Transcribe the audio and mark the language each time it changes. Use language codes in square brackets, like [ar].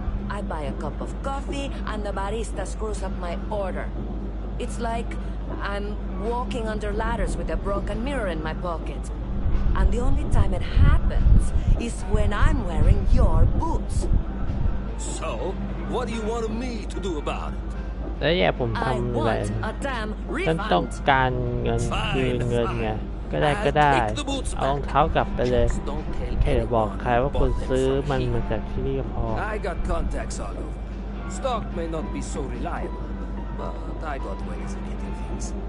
[en] I buy a cup of coffee, and the barista screws up my order. It's like I'm walking under ladders with a broken mirror in my pocket. And the only time it happens is when I'm wearing your boots. So, what do you want me to do about it? [th] แล้วอย่าผมทำอะไรฉันต้องการเงินคืนเงินไงก็ได้เอารองเท้ากลับไปเลยแค่บอกใครว่าคุณซื้อมันมาจากที่นี่ก็พอ [en] I got contacts all over. Stock may not be so reliable, but I got ways of getting things.